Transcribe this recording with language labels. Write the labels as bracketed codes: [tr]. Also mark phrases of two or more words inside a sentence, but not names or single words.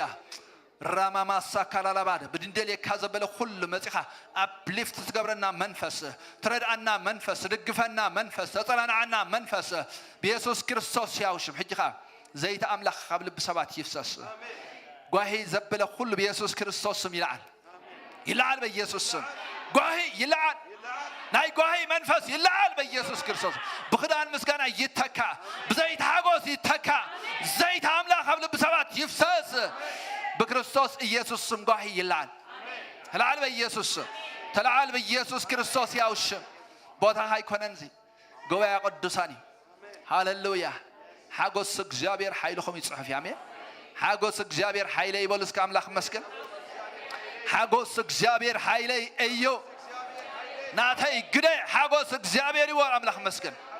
[ti] ራማማሳ ካላላባደ በድንደል የካዘበለ ሁሉ መጽኻ አፕሊፍት ትገብረና መንፈስ ትረዳና መንፈስ ትድግፈና መንፈስ ተጸናናና መንፈስ በኢየሱስ ክርስቶስ ያውሽም ሕጂኻ ዘይት አምላኽ ካብ ልብ ሰባት ይፍሰስ ጓሂ ዘበለ ሁሉ በኢየሱስ ክርስቶስ ስም ይልዓል በኢየሱስ ስም ጓሂ ይልዓል ናይ ጓሂ መንፈስ ይልዓል በኢየሱስ ክርስቶስ ብኽዳን ምስጋና ይተካ ብዘይት ሓጎስ ይተካ ዘይት አምላክ ኣብ ልብ ሰባት ይፍሰስ በክርስቶስ ኢየሱስ ስም ጓሂ ይልዓል ተልዓል በኢየሱስ ተልዓል በኢየሱስ ክርስቶስ ያውሽም ቦታ ሃይኮነንዚ ጉባኤ ቅዱሳን ሃሌሉያ ሓጎስ እግዚአብሔር ኃይልኩም ይጽሕፍ አሜን ሓጎስ እግዚአብሔር ኃይለ ይበሉ እስከ አምላክ መስገን ሓጎስ እግዚአብሔር ኃይለ እዩ ናተይ ግደ ሓጎስ እግዚአብሔር ይወር አምላክ መስገን